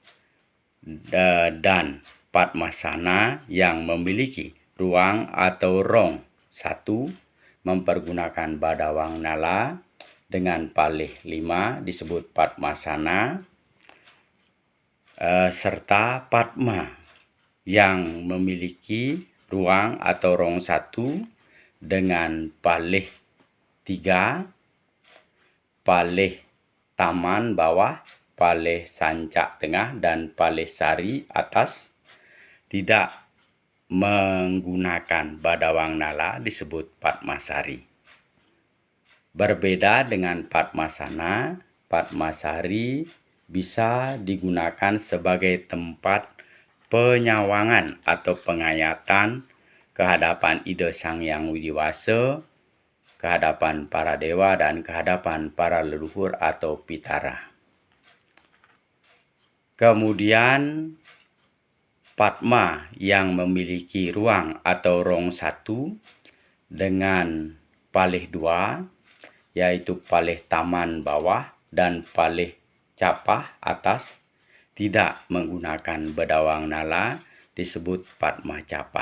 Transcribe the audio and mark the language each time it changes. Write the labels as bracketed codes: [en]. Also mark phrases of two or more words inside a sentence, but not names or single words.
[id] Dan Padmasana yang memiliki ruang atau rong 1 mempergunakan badawang nala dengan palih 5 disebut Padmasana, serta Padma yang memiliki ruang atau rong 1 dengan palih 3, palih taman bawah, palih sancak tengah, dan palih sari atas tidak menggunakan badawang nala disebut Padmasari. Berbeda dengan Padmasana, Padmasari bisa digunakan sebagai tempat penyawangan atau pengayatan kehadapan Ida Sang Hyang Widiwasa, kehadapan para dewa, dan kehadapan para leluhur atau pitara. Kemudian Padma yang memiliki ruang atau rong 1 dengan palih 2, yaitu palih taman bawah dan palih capah atas, tidak menggunakan badawang nala disebut Padmacapa.